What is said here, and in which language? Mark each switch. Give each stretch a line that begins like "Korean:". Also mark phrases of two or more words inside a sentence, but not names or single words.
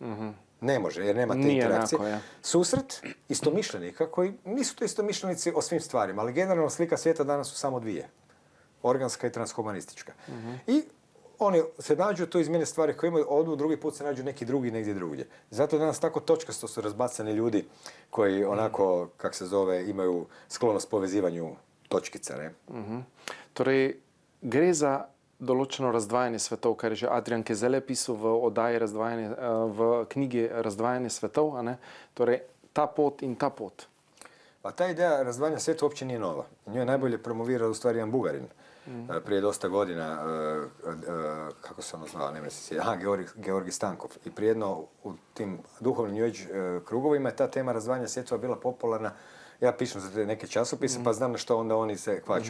Croatian: Ne može, jer nema te interakcije. Susret istomišljenika koji nisu to istomišljenici o svim stvarima, ali generalno slika svijeta danas su samo dvije. Organska i transhumanistička. I oni se nađu, tu izmijene stvari koje imaju, odu, drugi put se nađu neki drugi negdje drugdje. Zato danas tako točkasto su razbacani ljudi koji onako, kak se zove, imaju sklonost povezivanju točkica, ne?
Slovenian: Torej, gre za določeno razdvajanje svetov, kar je že Adrian Kezele pisal v oddaji v knjigi Razdvajanje svetov, a ne? Torej, ta pot in ta pot.
Croatian: Pa ta ideja razdvajanja sveta uopće nije nova. Nju je najbolje promovirao u stvari jedan Bugarin. Prije dosta godina, kako se ono zvao, ne mislim, Georgi Stankov. I prije jedno u tim duhovnim
English: New Age
Croatian: krugovima je ta tema razdvajanja svjetova bila popularna. Ja pišem za te neke časopise, pa znam na što onda oni se kvače.